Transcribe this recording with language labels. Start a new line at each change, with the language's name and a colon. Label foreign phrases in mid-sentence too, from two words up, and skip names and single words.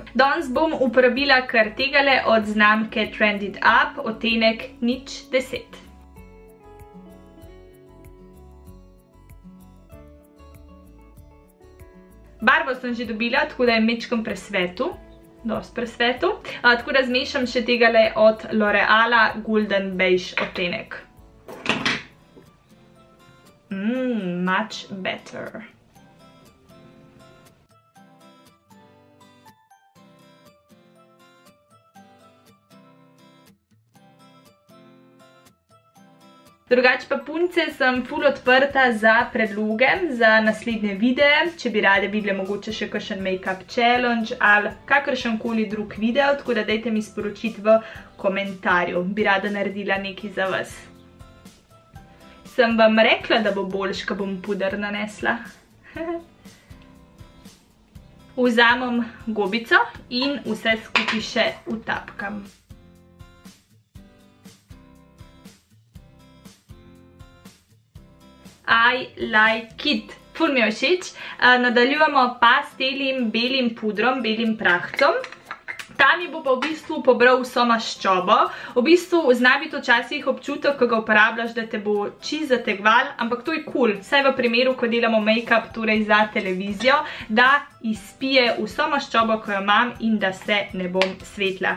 Slovenian: Danes bom uporabila kar tegale od znamke Trended Up, odtenek 010. Barvo sem že dobila, tako da je mečkam presvetu. Dost presvetu. Tako da zmešam še tegale od L'Oreala Golden Beige odtenek.
English: Much better.
Slovenian: Drugače pa punce sem ful odprta za predloge, za naslednje videe, če bi rade videli mogoče še kakšen
English: make-up challenge
Slovenian: ali kakršenkoli drug video, tako da dajte mi sporočiti v komentarju, bi rada naredila nekaj za vas. Sem vam rekla, da bo boljš, ko bom puder nanesla. Vzamem gobico in vse skupaj še utapkam.
English: I like it.
Slovenian: Ful mi je všeč. Nadaljujemo pa s telim belim pudrom, belim prahcem. Ta mi bo pa v bistvu pobral vso maščobo. V bistvu zna biti včasih občutek, ko ga uporabljaš, da te bo čisto zategoval, ampak to je cool. Vsaj v primeru, ko delamo make-up, torej za televizijo, da izpije vso maščobo, ko jo imam in da se ne bom svetla.